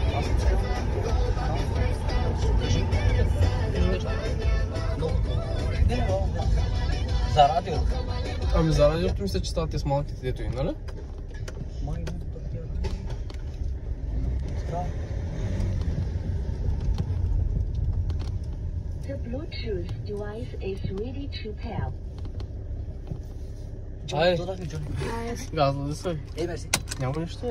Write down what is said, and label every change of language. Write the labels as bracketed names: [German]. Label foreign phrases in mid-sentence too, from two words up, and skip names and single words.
[Bulgarian] За радиото? Ами за радиото мисля, че стават те с малките дето и, нали? [English] The Bluetooth device is ready to pair. [Bulgarian] Ай, газа да се. Мерси. Няма нищо.